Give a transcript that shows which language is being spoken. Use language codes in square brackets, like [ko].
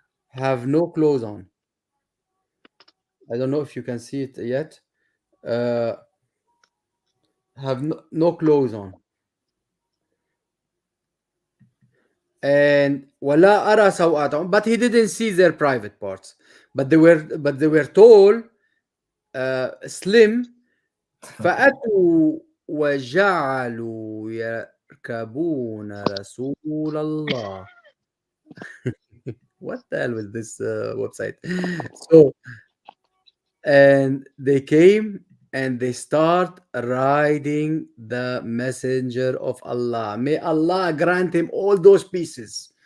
[en] Have no clothes on. I don't know if you can see it yet. Have no clothes on. And [ar] ولا أرى سوآتهم, [en] but he didn't see their private parts. But they were tall, slim. [ar] فأتوا وجعلوا يركبون رسول الله. [en] What the hell with this website? So, and they came and they start riding the messenger of Allah. May Allah grant him all those pieces.